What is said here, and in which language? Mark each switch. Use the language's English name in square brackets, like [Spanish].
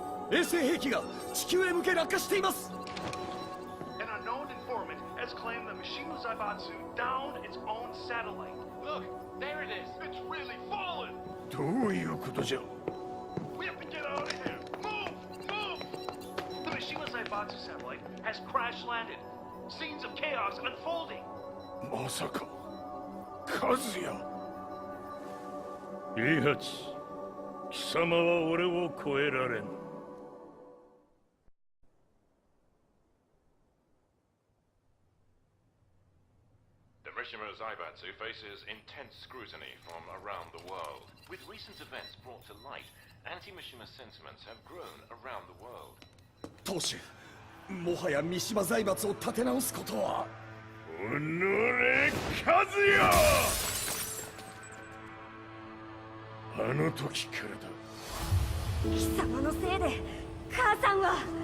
[Japanese] 衛星兵器が地球へ向け落下しています。 [English] An unknown informant has claimed the Mishima Zaibatsu downed its own satellite. Look, there it is. It's really fallen. [Japanese] どういうことじゃ。 [English] We have to get out of here. Move! Move! The Mishima Zaibatsu satellite has crash landed. Scenes of chaos unfolding. [Japanese] まさか、カズヤ。イハチ、貴様は俺を超えられん。 [English] Mishima Zaibatsu faces intense scrutiny from around the world. With recent events brought to light, anti-Mishima sentiments have grown around the world. [Japanese] 当主、もはや三島財閥を立て直すことは。おのれ、カズヤ。あの時からだ。貴様のせいで母さんは。